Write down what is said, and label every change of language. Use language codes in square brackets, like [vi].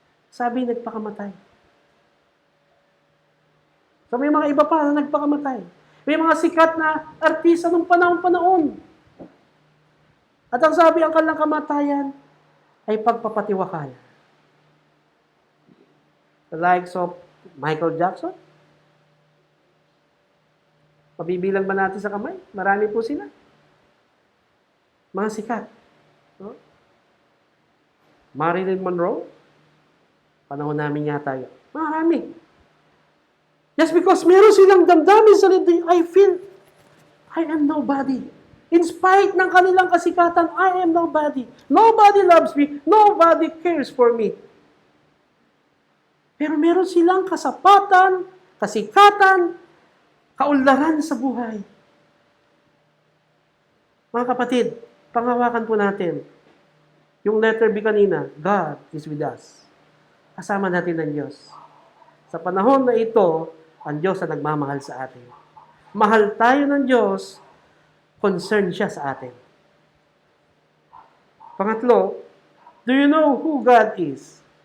[tl] Sabi, nagpakamatay. So may mga iba pa na nagpakamatay. May mga sikat na artista nung panahon. At ang sabi, ang kanilang kamatayan ay pagpapatiwakal. [en] The likes of Michael Jackson. [tl] Mabibilang ba natin sa kamay? Marami po sila. Mga sikat. No? Marilyn Monroe. Panahon namin yata yun. Marami. [en] Just because [tl] meron silang damdamin sa lindi, [en] I feel I am nobody. In spite [tl] ng kanilang kasikatan, [en] I am nobody. Nobody loves me. Nobody cares for me. [tl] Pero meron silang kasapatan, kasikatan, kaunlaran sa buhay. Mga kapatid, panghawakan po natin. Yung letter B kanina, [en] God is with us. [tl] Kasama natin ang Diyos. Sa panahon na ito, ang Diyos ang nagmamahal sa atin. Mahal tayo ng Diyos, concerned siya sa atin. [en] Pangatlo, do you know who God is?